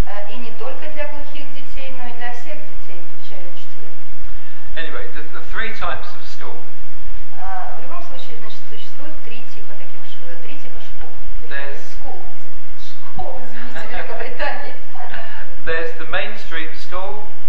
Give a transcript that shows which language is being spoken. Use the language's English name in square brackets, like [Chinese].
[Russian] И не только для глухих детей, но и для всех детей, включая учителей. [English] Anyway, the 3 types of school. [Russian] В любом случае, значит, существует 3 типа школ. Школ, извините, Великобритании. [English] There's the mainstream school.